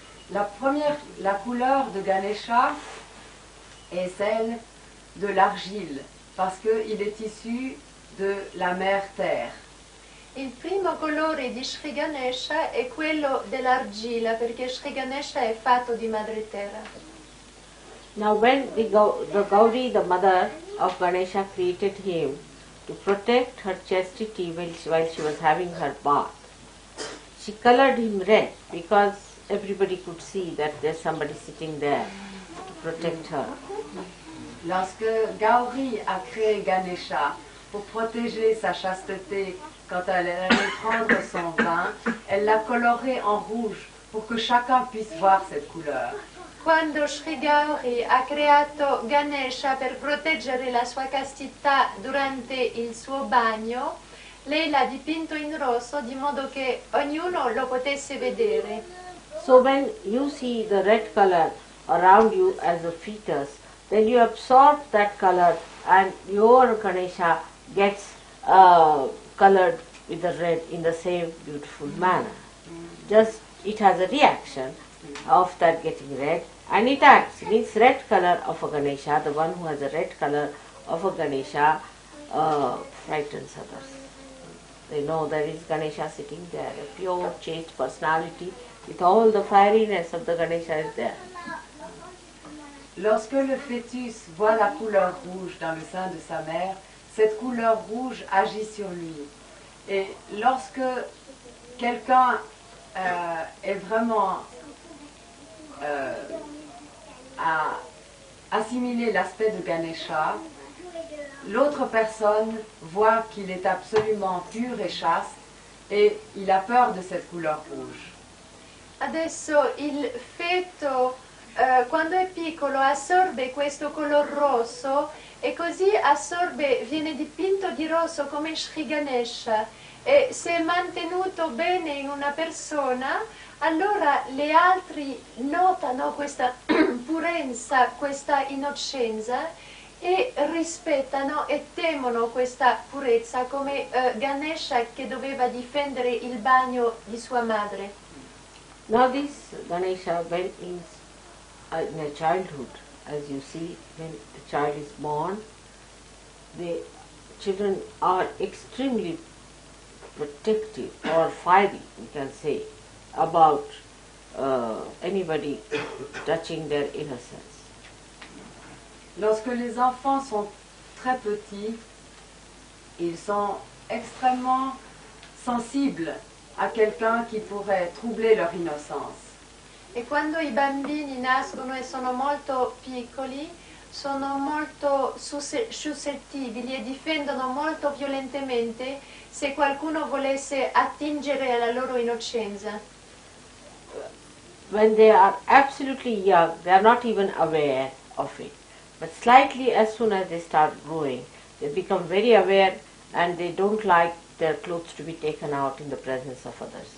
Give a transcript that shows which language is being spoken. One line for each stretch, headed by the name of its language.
French: La couleur de Ganesha est celle de l'argile, parce qu'il est issu de la mère terre.
Italian: Il primo colore di Sri Ganesha è quello dell'argilla perché Sri Ganesha è fatto di madre terra.
English: Now when the Gauri, the mother of Ganesha, created him to protect her chastity while she was having her bath, she colored him red because everybody could see that there's somebody sitting there to protect her.
French: Lorsque Gauri a créé Ganesha pour protéger sa chasteté quand elle allait prendre son bain, elle l'a coloré en rouge pour que chacun puisse voir cette couleur.
Italian: Quando Sri Gauri ha creato Ganesha per proteggere la sua castità durante il suo bagno, lei l'ha dipinto in rosso di modo che ognuno lo potesse vedere.
English: So when you see the red color around you as a fetus, then you absorb that color and your Ganesha gets colored with the red in the same beautiful manner. Just it has a reaction of that getting red and it acts. Means red color of a Ganesha, the one who has a red color of a Ganesha frightens others. They know there is Ganesha sitting there, a pure chaste personality with all the fieriness of the Ganesha is there.
French: Lorsque le fœtus voit la couleur rouge dans le sein de sa mère, cette couleur rouge agit sur lui. Et lorsque quelqu'un est vraiment à assimiler l'aspect de Ganesha, l'autre personne voit qu'il est absolument pur et chaste et il a peur de cette couleur rouge.
Italian: Adesso il feto quando è piccolo assorbe questo color rosso e così viene dipinto di rosso come Sri Ganesha e se è mantenuto bene in una persona, allora le altre notano questa purezza, questa innocenza e rispettano e temono questa purezza come Ganesha che doveva difendere il bagno di sua madre.
English: Now this Ganesha, when in a childhood, as you see, when the child is born, the children are extremely protective or fiery, we can say, about anybody touching their innocence.
French: Lorsque les enfants sont très petits, ils sont extrêmement sensibles à quelqu'un qui pourrait troubler leur innocence.
Italian: E quando i bambini nascono e sono molto piccoli, sono molto suscettibili e difendono molto violentemente se qualcuno volesse attingere alla loro innocenza.
English: When they are absolutely young, they are not even aware of it. But slightly as soon as they start growing, they become very aware and they don't like their clothes to be taken out in the presence of others.